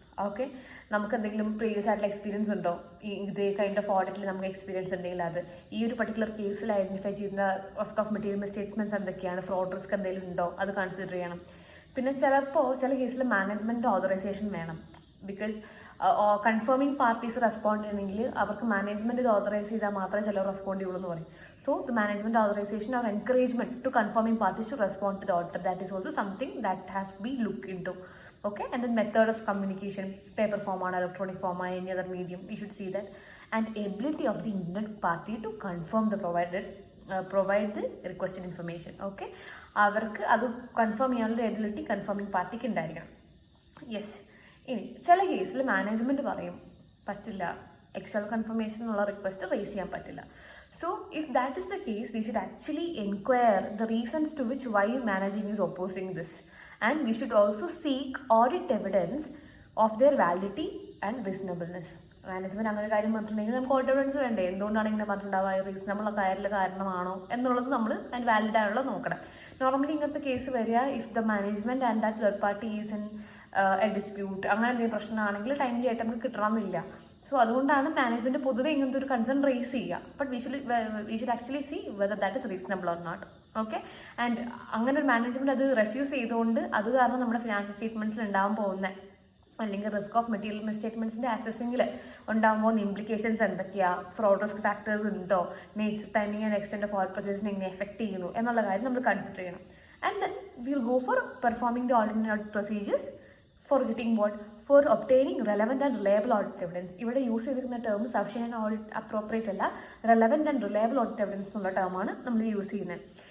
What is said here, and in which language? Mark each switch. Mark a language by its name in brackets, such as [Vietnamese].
[Malayalam] Okay, നമുക്ക് എന്തെങ്കിലും previous ആയിട്ടുള്ള എക്സ്പീരിയൻസ് ഉണ്ടോ, ഈ ഇതേ കൈൻഡ് ഓഫ് ഓഡിറ്റിൽ നമുക്ക് എക്സ്പീരിയൻസ് ഉണ്ടെങ്കിൽ അത്, ഈ ഒരു പർട്ടിക്കുലർ കേസിൽ ഐഡൻറ്റിഫൈ ചെയ്യുന്ന റിസ്ക് ഓഫ് മെറ്റീരിയൽ മിസ്റ്റേറ്റ്മെൻറ്റ്സ് എന്തൊക്കെയാണ്, ഫ്രോഡ് റിസ്ക് എന്തെങ്കിലും ഉണ്ടോ അത് കൺസിഡർ ചെയ്യണം. പിന്നെ ചിലപ്പോൾ ചില കേസിൽ മാനേജ്മെൻറ്റ് ഓതറൈസേഷൻ വേണം. ബിക്കോസ് കൺഫേമിംഗ് പാർട്ടീസ് റെസ്പോണ്ട് ചെയ്യണമെങ്കിൽ അവർക്ക് മാനേജ്മെൻറ്റ് ഇത് ഓതറൈസ് ചെയ്താൽ മാത്രമേ ചിലർ റെസ്പോണ്ട് ചെയ്യുള്ളൂ എന്ന് പറയും. [English] So the management authorization or encouragement to confirming parties to respond to the auditor, that is also something that has to be looked into. Okay, and then method of communication, paper form or electronic form or any other medium, we should see that. And ability of the intended party to confirm the provide the requested information. [Malayalam] Okay, അവർക്ക് അത് confirm ചെയ്യാനുള്ള ability confirming പാർട്ടിക്ക് ഉണ്ടായിരിക്കണം. Yes. ഇനി ചില കേസിൽ management പറയും പറ്റില്ല, എക്സ്റ്റേണൽ കൺഫർമേഷൻ എന്നുള്ള റിക്വസ്റ്റ് റേസ് ചെയ്യാൻ പറ്റില്ല. [English] So if that is the case, we should actually inquire the reasons to which why managing is opposing this, and we should also seek audit evidence of their validity and reasonableness. [Malayalam] Management അങ്ങനെ കാര്യം പറഞ്ഞിട്ടുണ്ടെങ്കിൽ നമുക്ക് audit evidence വേണ്ടേ, എന്തുകൊണ്ടാണ് ഇങ്ങനെ പറഞ്ഞിട്ടുണ്ടാവുക, reasonable കാരണമാണോ എന്നുള്ളത് നമ്മൾ അതിന് വാലിഡ് ആയിട്ടുള്ളത് നോക്കണം. നോർമലി ഇങ്ങനത്തെ കേസ് വരിക [English] if the management and that third party is in a dispute, [Malayalam] അങ്ങനെ എന്തെങ്കിലും പ്രശ്നമാണെങ്കിൽ ടൈംലി ആയിട്ട് നമുക്ക് കിട്ടണമെന്നില്ല. സോ അതുകൊണ്ടാണ് മാനേജ്മെൻറ്റ് പൊതുവെ ഇങ്ങനത്തെ ഒരു കൺസേൺ റേസ് ചെയ്യുക. [English] But we should actually see whether that is reasonable or not. [Malayalam] Okay, and അങ്ങനെ ഒരു മാനേജ്മെൻറ്റ് അത് റെഫ്യൂസ് ചെയ്തുകൊണ്ട് അത് കാരണം നമ്മുടെ ഫിനാൻഷ്യൽ സ്റ്റേറ്റ്മെൻറ്റ്സിൽ ഉണ്ടാകാൻ പോകുന്ന അല്ലെങ്കിൽ റിസ്ക് ഓഫ് മെറ്റീരിയൽ മിസ്റ്റേറ്റ്മെൻറ്റ്സിൻ്റെ അസസിങ്ങിൽ ഉണ്ടാകാൻ പോകുന്ന ഇംപ്ലിക്കേഷൻസ് എന്തൊക്കെയാണ്, ഫ്രോഡ് റിസ്ക് ഫാക്ടേഴ്സ് ഉണ്ടോ, nature, timing and extend of all പ്രൊസീജിയേഴ്സിനെ എങ്ങനെ എഫക്ട് ചെയ്യുന്നു എന്നുള്ള കാര്യം നമ്മൾ കൺസിഡർ ചെയ്യണം. [English] And then will go for performing the alternate procedures for getting what? For obtaining relevant and reliable audit evidence. [Malayalam] ഇവിടെ use ചെയ്തിരിക്കുന്ന term sufficient audit appropriate അല്ല, relevant and reliable audit evidence എന്നുള്ള ടേമാണ് നമ്മൾ യൂസ് ചെയ്യുന്നത്.